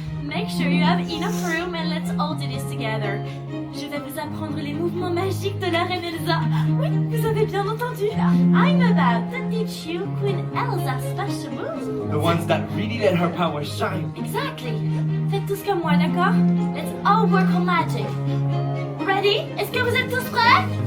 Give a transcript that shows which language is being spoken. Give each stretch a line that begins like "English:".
English: Make sure you have enough room and let's all do this together.
French: Je vais vous apprendre les mouvements magiques de la reine Elsa. Oui, vous avez bien entendu.
English: I'm about to teach you Queen Elsa's special moves. The ones that really let her power shine. Exactly.
French: Faites tous comme moi, d'accord?
English: Let's all work on magic. Ready?
French: Est-ce que vous êtes tous prêts?